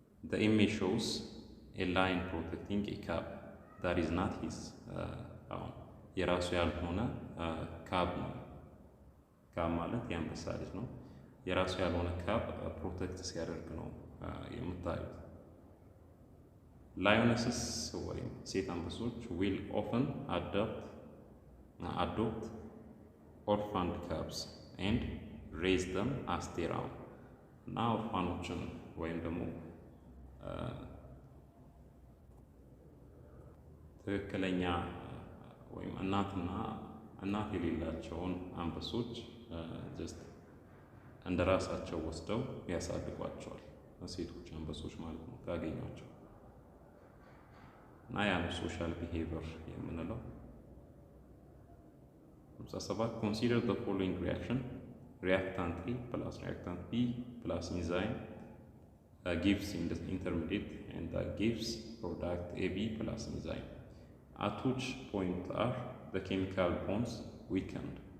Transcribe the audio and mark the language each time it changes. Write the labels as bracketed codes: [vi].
[en] the image shows a lion protecting a cub that is not his [am] አሁን የራሱ ያልሆነ ካብ ነው። ካብ ማለት የአንበሳ ልጅ ነው። የራሱ ያልሆነ ካብ ፕሮቴክት ሲያደርግ ነው የምታዩት። ላዮነስስ ወይም ሴት አንበሶች [en] will often adopt adopt orphaned cubs and raise them as their own. [am] እና ኦርፋኖችን ወይም ደግሞ ትክክለኛ ወይም እናት የሌላቸውን አንበሶች ጀስት እንደ ራሳቸው ወስደው ያሳድጓቸዋል። ሴቶች አንበሶች ማለት ነው ካገኟቸው። እና ያ ነው ሶሻል ቢሄቪየር የምንለው። [en] 57 consider the following reaction: reactant A plus reactant B plus enzyme gives intermediate and that gives product AB plus enzyme. At which point are the chemical bonds weakened?